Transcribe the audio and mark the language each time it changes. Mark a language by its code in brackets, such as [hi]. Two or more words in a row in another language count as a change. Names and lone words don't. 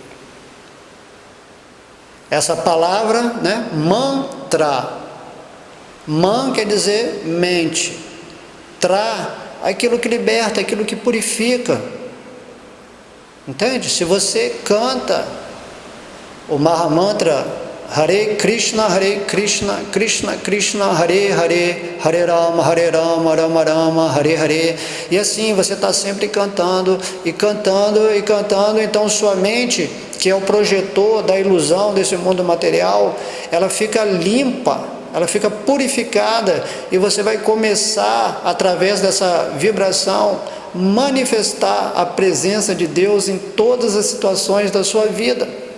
[pt] Essa palavra, né, mantra, man quer dizer mente, tra, aquilo que liberta, aquilo que purifica, entende? Se você canta o Mahamantra Hare Krishna, Krishna Krishna, Hare Hare, Hare Rama, Rama Rama, Hare Hare, e assim você está sempre cantando, e cantando, e cantando, então sua mente, que é o projetor da ilusão desse mundo material, ela fica limpa, ela fica purificada, e você vai começar, através dessa vibração, manifestar a presença de Deus em todas as situações da sua vida.